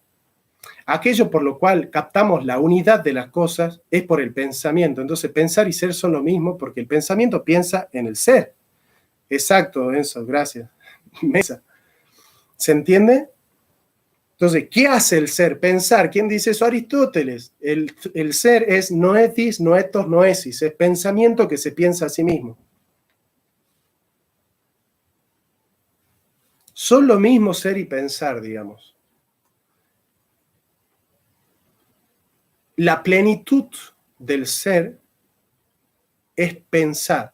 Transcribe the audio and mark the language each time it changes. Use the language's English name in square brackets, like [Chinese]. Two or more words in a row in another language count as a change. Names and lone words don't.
[Spanish] Aquello por lo cual captamos la unidad de las cosas es por el pensamiento. Entonces pensar y ser son lo mismo porque el pensamiento piensa en el ser. Exacto, Enzo, gracias. Mesa. ¿Se entiende? Entonces, ¿qué hace el ser? Pensar. ¿Quién dice eso? Aristóteles. El ser es [Greek] νοητής, νοητός, νόησις. [Spanish] Es pensamiento que se piensa a sí mismo. Son lo mismo ser y pensar, digamos. La plenitud del ser es pensar.